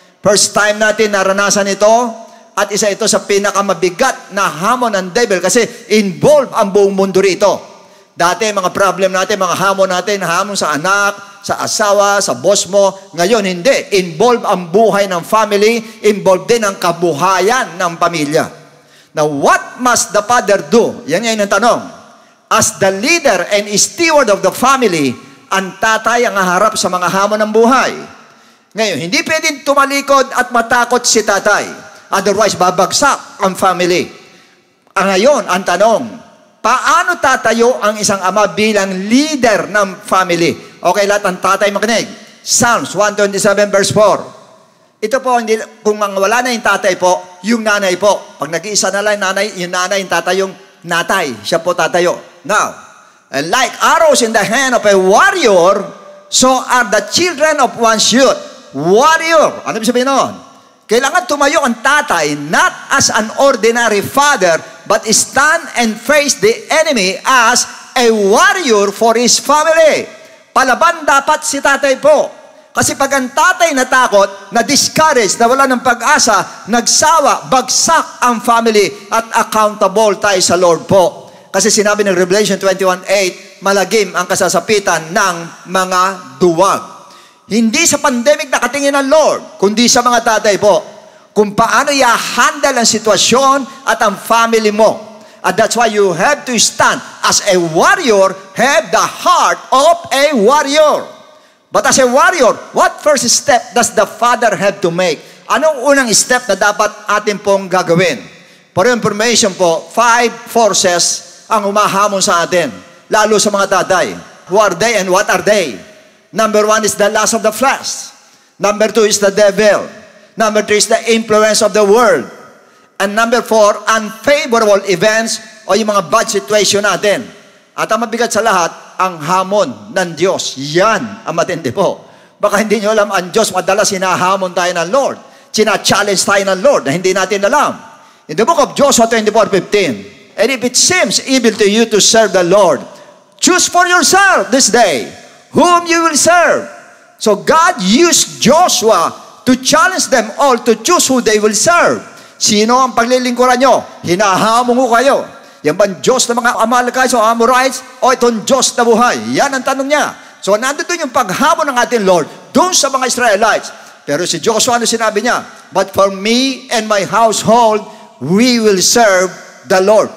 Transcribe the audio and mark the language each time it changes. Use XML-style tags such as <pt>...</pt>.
<en>First time</en> <tl>natin naranasan ito at isa ito sa pinakamabigat na hamon ng devil kasi involved ang buong mundo rito. Dati, mga problem natin, mga hamon natin, hamon sa anak, sa asawa, sa boss mo. Ngayon, hindi. Involve ang buhay ng family, involve din ang kabuhayan ng pamilya.</tl> <en>Now, what must the father do?</en> <tl>Yan ang tanong.</tl> <en>As the leader and steward of the family,</en> <tl>ang tatay ang haharap sa mga hamon ng buhay. Ngayon, hindi pwedeng tumalikod at matakot si tatay. Otherwise, babagsak ang family. Ngayon, ang tanong, paano tatayo ang isang ama bilang leader ng family? Okay, lahat ng tatay makinig. Psalms 127 verse 4. Ito po, hindi, kung wala na yung tatay po, yung nanay po. Pag nag-iisa na lang yung nanay, yung tatay, yung natay. Siya po tatayo.</tl> <en>Now, and like arrows in the hand of a warrior, so are the children of one's youth. Warrior.</en> <tl>Ano ibig sabihin noon? Kailangan tumayo ang tatay</tl> <en>not as an ordinary father, but stand and face the enemy as a warrior for his family.</en> <tl>Palaban dapat si tatay po. Kasi pag ang tatay natakot, na-discourage, nawala ng pag-asa, nagsawa, bagsak ang family at accountable tayo sa Lord po. Kasi sinabi ng Revelation 21:8, malagim ang kasasapitan ng mga duwag. Hindi sa pandemic nakatingin ng Lord, kundi sa mga tatay po. Kung paano i-handle ang sitwasyon at ang family mo.</tl> <en>And that's why you have to stand as a warrior, have the heart of a warrior. But as a warrior, what first step does the father have to make?</en> <tl>Anong unang step na dapat atin pong gagawin? For information po, 5 forces ang humahamon sa atin, lalo sa mga tatay.</tl> <en>Who are they and what are they? Number 1 is the lust of the flesh. Number 2 is the devil. Number 3 is the influence of the world. And number 4, unfavorable events</en> <tl>o yung mga</tl> <en>bad situation natin.</en> <tl>At ang mabigat sa lahat, ang hamon ng Diyos. Yan ang matindi po. Baka hindi nyo alam, ang Diyos madalas hinahamon tayo ng Lord. Sina-challenge tayo ng Lord na hindi natin alam.</tl> <en>In the book of Joshua 24:15, and if it seems evil to you to serve the Lord, choose for yourself this day whom you will serve. So God used Joshua to challenge them all to choose who they will serve.</en> <tl>Sino ang paglilingkuran nyo? Hinahamon ko kayo. Yan bang Diyos ng mga Amalekites o Amorites o itong Diyos na buhay? Yan ang tanong niya. So nandito yung paghamon ng ating Lord doon sa mga Israelites. Pero si Joshua, ano sinabi niya?</tl> <en>But for me and my household, we will serve the Lord.</en>